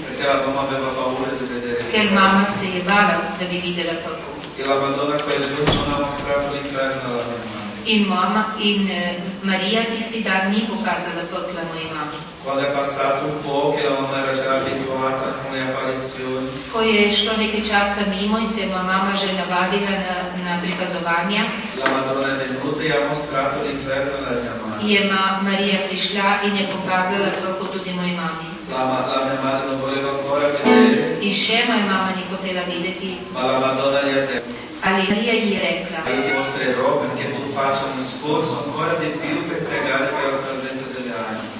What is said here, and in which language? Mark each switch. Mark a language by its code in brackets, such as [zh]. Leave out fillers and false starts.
[it] perché la mamma aveva paura di vedere [sl] ker [it] l'inferno. [sl] mama se je bala, da bi videla pekel. [it] E la Madonna quel giorno non ha mostrato l'inferno alla mia madre. [sl] In Marija tisti dan ni pokazala pekla moji mami. [it] Quando è passato un po', che la mamma era già abituata con le apparizioni, [sl] Ko je šlo nekaj časa mimo in se je moja mama že navadila na prikazovanja, [it] la Madonna è venuta e ha mostrato l'inferno alla mia madre. [sl] je Marija prišla in je pokazala pekel tudi moji mami. [it] La mia madre non voleva ancora vedere, [sl] In še moja mama ni hotela videti, [it] ma la Madonna gli ha detto: [sl] ali Marija ji je rekla: [it] io ti mostrerò perché tu faccia un sforzo ancora di più per pregare per la salvezza delle anime.